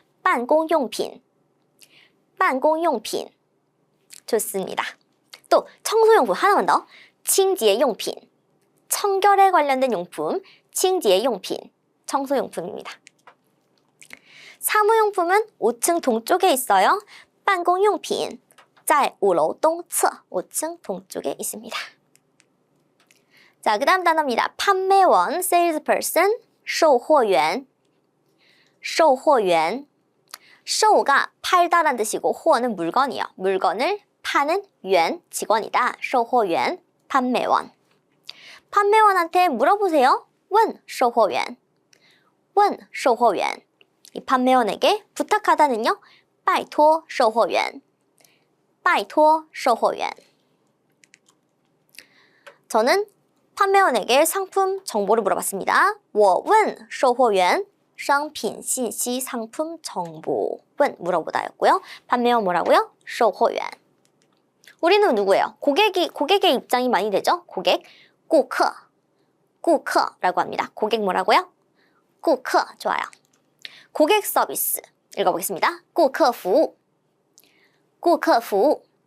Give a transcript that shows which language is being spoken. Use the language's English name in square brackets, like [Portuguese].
[Chinese] 办公用品.办公用品. 좋습니다. [Korean] 또 청소용품 하나만 더. 清洁用品. 청결에 관련된 용품. 清洁用品.청소용품입니다. 사무용품은 5층 동쪽에 있어요. [Chinese] 办公用品在5楼东侧 5층 동쪽에 있습니다. [Korean] 자, 그 다음 단어입니다. 판매원, salesperson, 售货员. [Chinese] 售货员. [Korean] 售가 팔다란 뜻이고 货는 물건이요. 물건을 파는 员, 직원이다. 售货员, 판매원. 판매원한테 물어보세요. [Chinese] 问售货员.问售货员. [Korean] 이 판매원에게 부탁하다는요. [Chinese] 拜托售货员.拜托售货员. [Korean] 저는 판매원에게 상품 정보를 물어봤습니다. [Chinese] 我问售货员商品信息 상품 정보. [Korean] 问 물어보다였고요. 판매원 뭐라고요? 售货员.우리는 누구예요? 고객의 입장이 많이 되죠? 고객. 顾客.顾客라고 합니다. 고객 뭐라고요? 顾客.좋아요. 고객 서비스. 읽어보겠습니다. 顾客服务.顾客服务.